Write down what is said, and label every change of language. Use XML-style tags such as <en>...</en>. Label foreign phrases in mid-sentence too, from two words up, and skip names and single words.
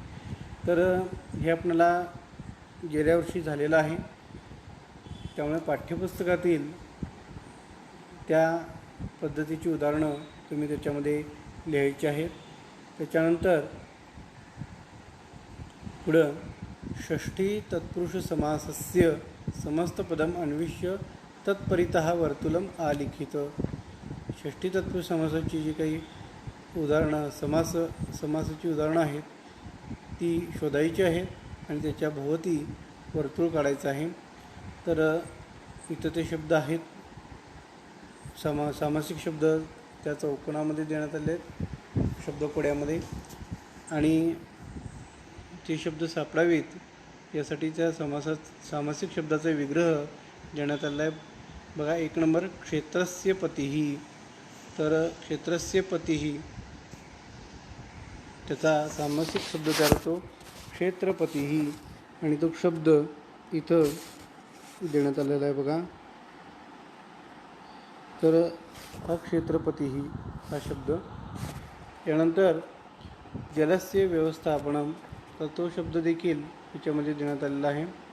<mr>तर हे आपल्याला गेल्या वर्षी झालेलं आहे. त्यामुळे पाठ्यपुस्तकातील त्या पद्धतीची उदाहरणं तुम्ही त्याच्यामध्ये लिहायची आहेत. त्याच्यानंतर पुढं</mr> <sa>षष्ठी तत्पुरुष समासस्य समस्तपदम अन्विष्य तत्परितः वर्तुलम आलिखित.</sa> <mr>षष्ठी तत्पुरुष समासाची जी काही उदाहरणं समासाची उदाहरणं आहेत ती शोधायची आहेत आणि त्याच्या भोवती वर्तुळ काढायचं आहे. तर इथं ते शब्द आहेत, सामासिक शब्द त्या चौकोनामध्ये देण्यात आले आहेत शब्दकोड्यामध्ये. आणि ते शब्द सापडावेत यासाठी त्या सामासिक शब्दाचा विग्रह देण्यात आला आहे. बघा, 1 नंबर</mr> <sa>क्षेत्रस्य पतिः.</sa> <mr>तर</mr> <sa>क्षेत्रस्य पतिः</sa> <mr>त्याचा सामासिक शब्द तयार होतो क्षेत्रपतिः. आणि तो शब्द इथं देण्यात आलेला आहे. बघा, तर हा क्षेत्रपती हा शब्द. यानंतर</mr> <sa>जलस्य व्यवस्थापनम,</sa> <mr>तर तो शब्द देखील याच्यामध्ये देण्यात आलेला आहे.</mr>